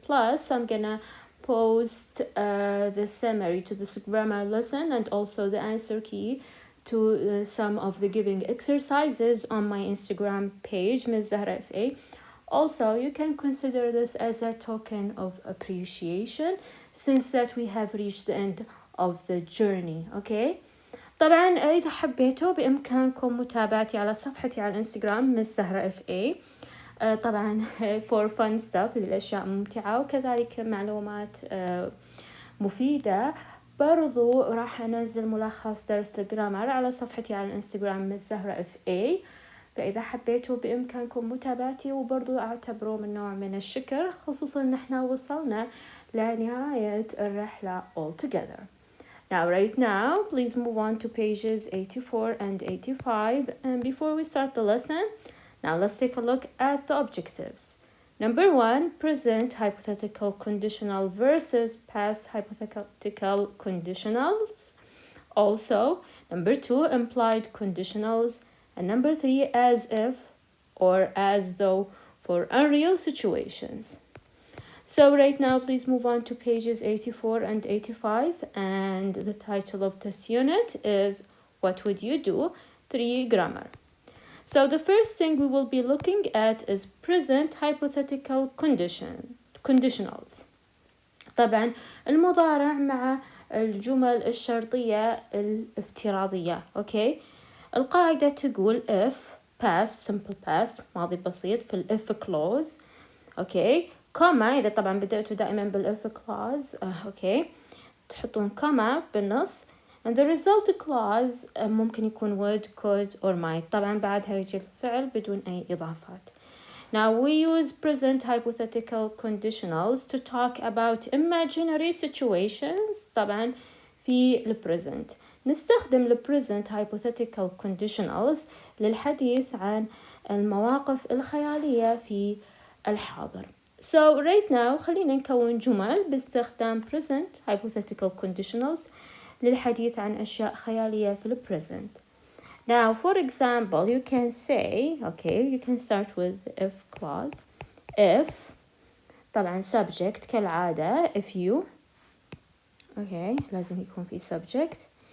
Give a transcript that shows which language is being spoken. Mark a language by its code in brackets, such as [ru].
[en] Plus, I'm gonna post the summary to this grammar lesson and also the answer key to some of the giving exercises on my Instagram page, Ms. Zahra FA. Also, you can consider this as a token of appreciation since that we have reached the end of the journey, okay? [ar] طبعا إذا حبيتوا بإمكانكم متابعتي على صفحتي على الانستغرام Ms. Zahra FA. طبعا [en] for fun stuff [ar] للأشياء ممتعة وكذلك معلومات مفيدة. برضو راح أنزل ملخص درس الجرامر على صفحتي على الانستغرام Ms. Zahra FA. فإذا حبيتوا بإمكانكم متابعتي وبرضو أعتبره من نوع من الشكر خصوصا نحن وصلنا لنهاية الرحلة altogether. [en] Now right now please move on to pages 84 and 85, and before we start the lesson, now let's take a look at the objectives. Number 1, present hypothetical conditional versus past hypothetical conditionals. Also, number 2, implied conditionals. And number 3, as if or as though for unreal situations. So right now, please move on to pages 84 and 85. And the title of this unit is What Would You Do? 3 Grammar. So the first thing we will be looking at is present hypothetical conditionals. [ar] طبعا المضارع مع الجمل الشرطية الافتراضية. [en] Okay. [ar] القاعدة تقول [en] if past simple past [ar] ماضي بسيط في [en] if clause. Okay. [ar] كوما إذا طبعا بدأتوا دائما بالif clause. Okay. تحطون كوما بالنص. [en] And the result clause [ar] ممكن يكون [en] would, could or might. [ar] طبعا بعدها يجي الفعل بدون أي إضافات. [en] Now we use present hypothetical conditionals to talk about imaginary situations. [ar] طبعا في present. نستخدم [en] present hypothetical conditionals [ar] للحديث عن المواقف الخيالية في الحاضر. [en] So right now [ar] خلينا نكون جمل باستخدام present hypothetical conditionals للحديث عن أشياء خيالية في present. [en] Now, for example, you can say, okay, you can start with if clause. If, طبعا subject كالعادة, if you, okay, [ar] لازم يكون في [en] subject.